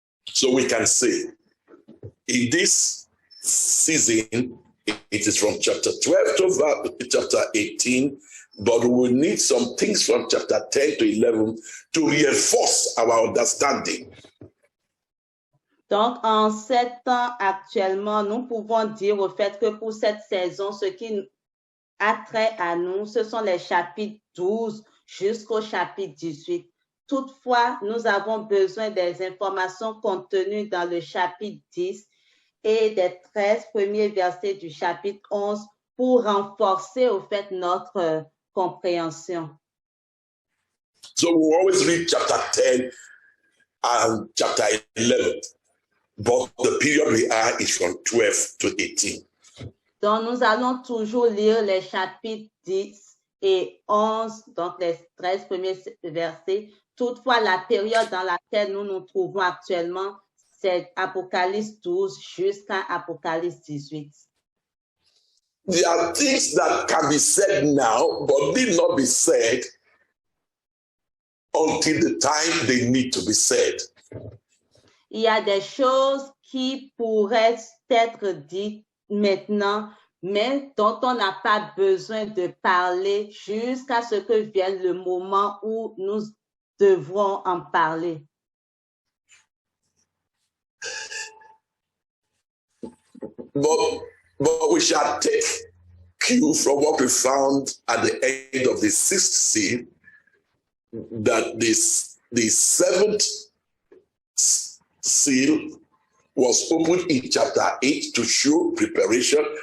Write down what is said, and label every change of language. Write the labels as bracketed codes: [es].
[en] So we can say, in this season, it is from chapter 12 to chapter 18 but we will need some things from chapter 10 to 11 to reinforce our understanding. [fr] Donc, en 7 ans actuellement, nous pouvons dire au fait que pour cette saison, ce qui a trait à nous, ce sont les chapitres 12 jusqu'au chapitre 18. Toutefois, nous avons besoin des informations contenues dans le chapitre 10 et des 13 premiers versets du chapitre 11 pour renforcer au fait notre compréhension. [en] So we always read chapter 10 and chapter 11, but the period we are is from 12 to 18. [fr] Donc, nous allons toujours lire les chapitres 10 et 11, donc les 13 premiers versets. Toutefois, la période dans laquelle nous nous trouvons actuellement, c'est Apocalypse 12 jusqu'à Apocalypse 18. [en] There are things that can be said now, but need not be said until the time they need to be said. [fr] Il y a des choses qui pourraient être dites maintenant, mais dont on n'a pas besoin de parler jusqu'à ce que vienne le moment où nous devrons en parler. [en] But we shall take cue from what we found at the end of the 6th seal, that the 7th seal was opened in chapter 8 to show preparation.